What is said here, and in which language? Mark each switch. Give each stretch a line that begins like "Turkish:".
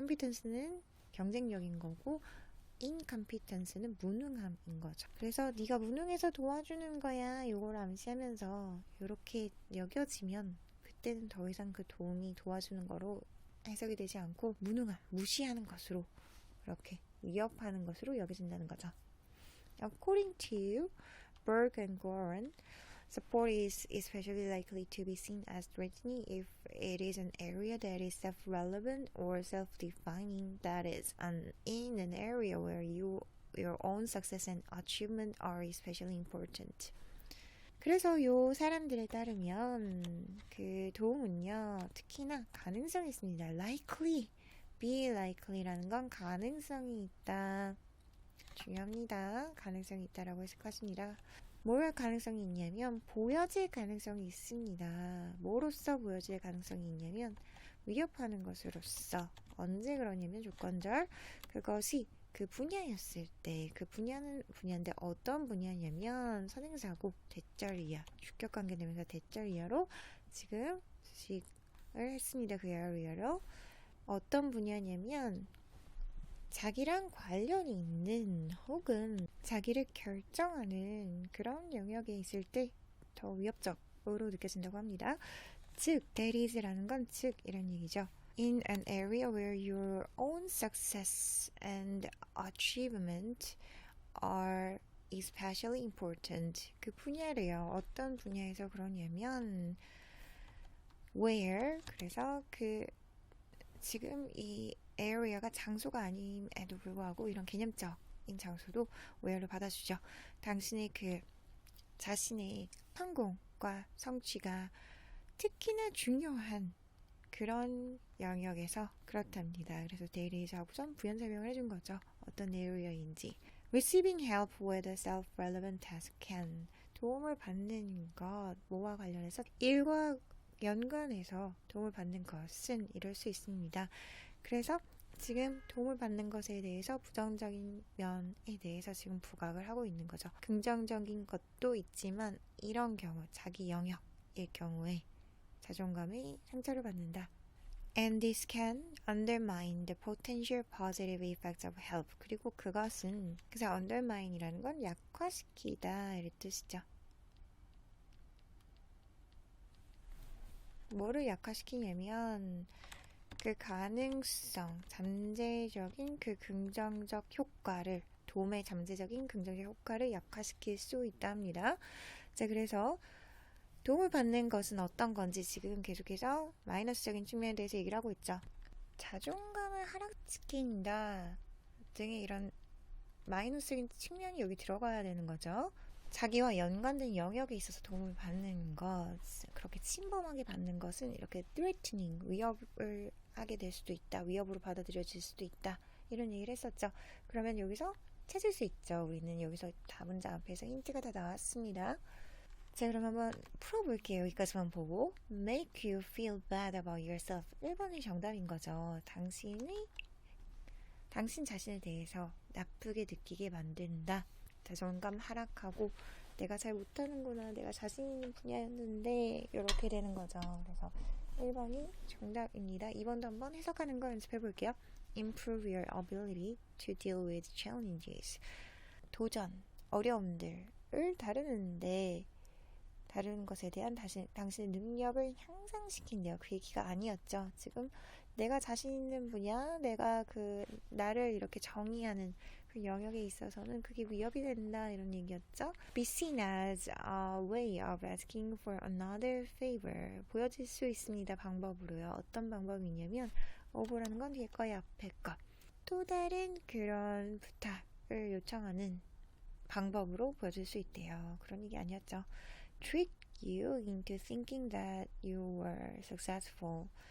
Korean: competence는 경쟁력인 거고 incompetence는 무능함인 거죠. 그래서 네가 무능해서 도와주는 거야. 이걸 암시하면서 이렇게 여겨지면 그때는 더 이상 그 도움이 도와주는 거로 해석이 되지 않고 무능함, 무시하는 것으로 이렇게 위협하는 것으로 여겨진다는 거죠.
English: According to Berg and Goran, support is especially likely to be seen as threatening if it is an area that is self-relevant or self-defining, that is, in an area where your own success and achievement are especially important.
Korean: 그래서 요 사람들에 따르면 그 도움은요 특히나 가능성이 있습니다. likely, be likely라는 건 가능성이 있다. 중요합니다. 가능성이 있다라고 해석하십니다. 뭘 가능성이 있냐면 보여질 가능성이 있습니다. 뭐로써 보여질 가능성이 있냐면 위협하는 것으로서. 언제 그러냐면 조건절 그것이 그 분야였을 때 그 분야인데 어떤 분야냐면 선행사고 대절이야 주격관계되면서 대절이야로 지금 수식을 했습니다. 그 이하로 어떤 분야냐면 자기랑 관련이 있는 혹은 자기를 결정하는 그런 영역에 있을 때 더 위협적으로 느껴진다고 합니다. 즉,
English: that is
Korean: 라는 건 즉 이런 얘기죠.
English: In an area where your own success and achievement are especially important.
Korean: 그 분야래요. 어떤 분야에서 그러냐면 where, 그래서 그 지금 이 area가 장소가 아님에도 불구하고 이런 개념적인 장소도 where로 받아주죠. 당신의 그 자신의 성공과 성취가 특히나 중요한 그런 영역에서 그렇답니다. 그래서 데일리에서 하고선 부연 설명을 해준 거죠. 어떤 에리어인지.
English: Receiving help with a self-relevant task can.
Korean: 도움을 받는 것, 뭐와 관련해서 일과 연관해서 도움을 받는 것은 이럴 수 있습니다. 그래서 지금 도움을 받는 것에 대해서 부정적인 면에 대해서 지금 부각을 하고 있는 거죠. 긍정적인 것도 있지만 이런 경우, 자기 영역의 경우에 자존감이 상처를 받는다.
English: And this can undermine the potential positive effects of help.
Korean: 그리고 그것은, 그래서 undermine이라는 건 약화시키다 이런 뜻이죠. 뭐를 약화시키냐면 그 가능성, 잠재적인 그 긍정적 효과를, 도움의 잠재적인 긍정적 효과를 약화시킬 수 있답니다. 자, 그래서 도움을 받는 것은 어떤 건지 지금 계속해서 마이너스적인 측면에 대해서 얘기를 하고 있죠. 자존감을 하락시킨다 등의 이런 마이너스적인 측면이 여기 들어가야 되는 거죠. 자기와 연관된 영역에 있어서 도움을 받는 것, 그렇게 침범하게 받는 것은 이렇게 threatening, 위협을 하게 될 수도 있다. 위협으로 받아들여질 수도 있다. 이런 얘기를 했었죠. 그러면 여기서 찾을 수 있죠. 우리는 여기서 다 문장 앞에서 힌트가 다 나왔습니다. 자, 그럼 한번 풀어볼게요. 여기까지만 보고.
English: Make you feel bad about yourself.
Korean: 1번이 정답인 거죠. 당신 자신에 대해서 나쁘게 느끼게 만든다. 자존감 하락하고 내가 잘 못하는구나. 내가 자신 있는 분야였는데 이렇게 되는 거죠. 그래서 1번이 정답입니다. 2번도 한번 해석하는 거 연습해 볼게요.
English: Improve your ability to deal with challenges.
Korean: 도전, 어려움들을 다루는 것에 대한 당신의 능력을 향상시킨대요. 그 얘기가 아니었죠. 지금 내가 자신 있는 분야, 내가 그 나를 이렇게 정의하는 그 영역에 있어서는 그게 위협이 된다 이런 얘기였죠.
English: Be seen as a way of asking for another favor.
Korean: 보여질 수 있습니다. 방법으로요. 어떤 방법이냐면 over라는 건 뒤에 거의 앞에 것. 또 다른 그런 부탁을 요청하는 방법으로 보여줄 수 있대요. 그런 얘기 아니었죠.
English: Trick you into thinking that you were successful.